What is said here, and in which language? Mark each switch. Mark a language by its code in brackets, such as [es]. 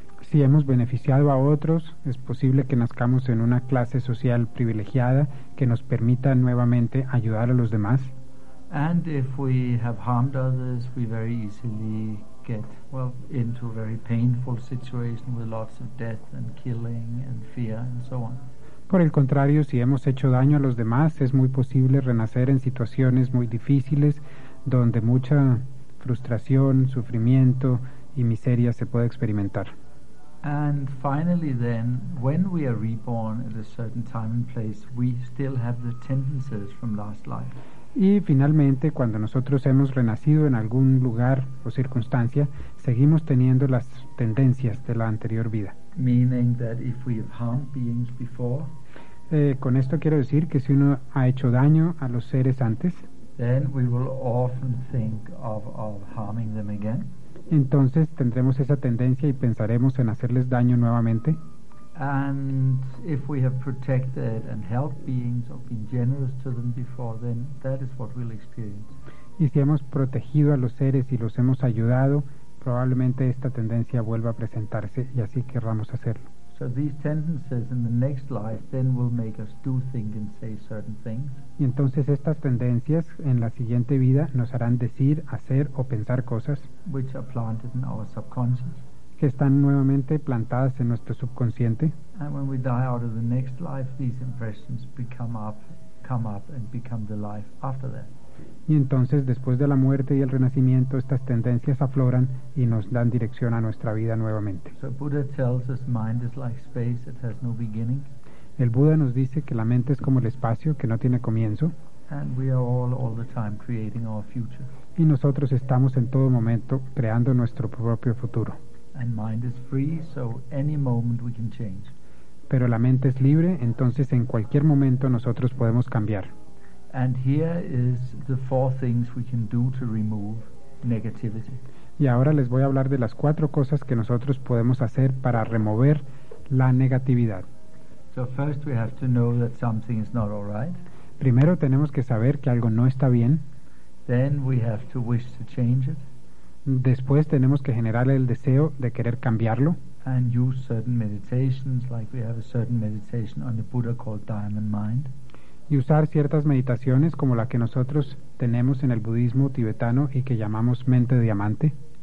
[es] Si hemos beneficiado a otros, es posible que nazcamos en una clase social privilegiada que nos permita nuevamente ayudar a los demás. [en] And if we have harmed others, we very easily get, well, into a very painful situation with lots of death and killing and fear and so on. [es] Por el contrario, si hemos hecho daño a los demás, es muy posible renacer en situaciones muy difíciles donde mucha frustración, sufrimiento y miseria se puede experimentar. [en] And finally then, when we are reborn at a certain time and place, we still have the tendencies from last life. [es] Y finalmente, cuando nosotros hemos renacido en algún lugar o circunstancia, seguimos teniendo las tendencias de la anterior vida. [en] Meaning that if we have harmed beings before, [es] con esto quiero decir que si uno ha hecho daño a los seres antes, [en] then we will often think of harming them again. [es] Entonces tendremos esa tendencia y pensaremos en hacerles daño nuevamente. [en] And if we have protected and helped beings or been generous to them before, then that is what we'll experience. [es] Y si hemos protegido a los seres y los hemos ayudado, probablemente esta tendencia vuelva a presentarse y así querramos hacerlo. [en] So these tendencies in the next life then will make us do, think and say certain things. [es] Y entonces estas tendencias en la siguiente vida nos harán decir, hacer o pensar cosas [en] which are planted in our subconscious. [es] Que están nuevamente plantadas en nuestro subconsciente. [en] And when we die out of the next life, these impressions come up and become the life after that. [es] Y entonces, después de la muerte y el renacimiento, estas tendencias afloran y nos dan dirección a nuestra vida nuevamente. [en] So Buddha tells us mind is like space, it has no beginning. [es] El Buda nos dice que la mente es como el espacio, que no tiene comienzo. [en] And we are all the time creating our future. [es] Y nosotros estamos en todo momento creando nuestro propio futuro. [en] And mind is free, so any moment we can change. [es] Pero la mente es libre, entonces en cualquier momento nosotros podemos cambiar. [en] And here is the four things we can do to remove negativity. [es] Y ahora les voy a hablar de las cuatro cosas que nosotros podemos hacer para remover la negatividad. [en] So first we have to know that something is not all right. [es] Primero tenemos que saber que algo no está bien. [en] Then we have to wish to change it. [es] Después tenemos que generar el deseo de querer cambiarlo. [en] And use certain meditations, like we have a certain meditation on the Buddha called Diamond Mind. [es] Y usar ciertas meditaciones como la que nosotros tenemos en el budismo tibetano y que llamamos mente diamante.